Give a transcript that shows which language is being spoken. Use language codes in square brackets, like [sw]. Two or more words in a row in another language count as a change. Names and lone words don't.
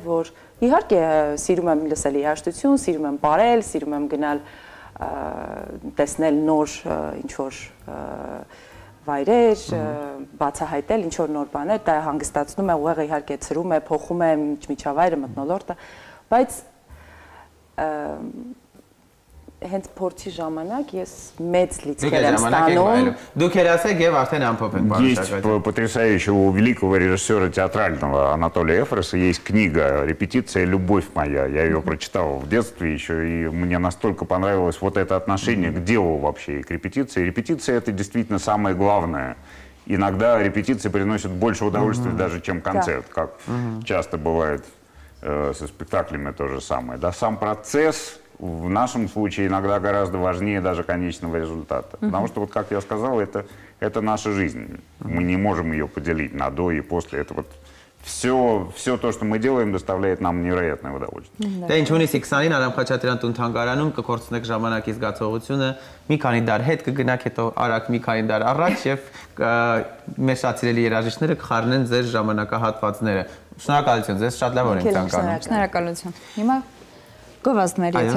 [hy] որ իհարկե սիրում եմ լսել երաժշտություն, սիրում եմ ապրել, սիրում եմ գնալ տեսնել նոր ինչ-որ վայրեր, բացահայտել ինչ-որ նոր բաներ, դա հանգստացնում է, ուղեղը իհարկե ցրում է, փոխում է միջավայրը, մթնոլորտը, բայց հենց փորձի ժամանակ ես մեծ լիցքեր եմ ստանում։ Դուք երասեք եւ արդեն ամփոփ եք [ru] Есть потрясающего у великого режиссера театрального Анатолия Эфроса есть книга «Репетиция. Любовь моя». Я ее прочитал в детстве еще, и мне настолько понравилось вот это отношение к делу вообще и к репетиции. Репетиция — это действительно самое главное. Иногда репетиции приносят больше удовольствия даже, чем концерт, как часто бывает со спектаклями то же самое. Да, сам процесс в нашем случае иногда гораздо важнее даже конечного результата. Потому что, вот как я сказал, это наша жизнь. Мы не можем ее поделить на до и после. Это вот все то, что мы делаем, доставляет нам невероятное удовольствие. [hy] Դե ինչ ունի 20-ին Արամ Խաչատրյան տուն թանգարանում կկորցնեք ժամանակի զգացողությունը, մի քանի դար հետ կգնաք, հետո արագ մի քանի դար առաջ եւ մեր շատ սիրելի երաժիշտները կխառնեն ձեր ժամանակահատվածները։ Շնորհակալություն, ձեզ շատ լավ օր ենք ցանկանում։ Շնորհակալություն։ Հիմա գովազդների եթերում։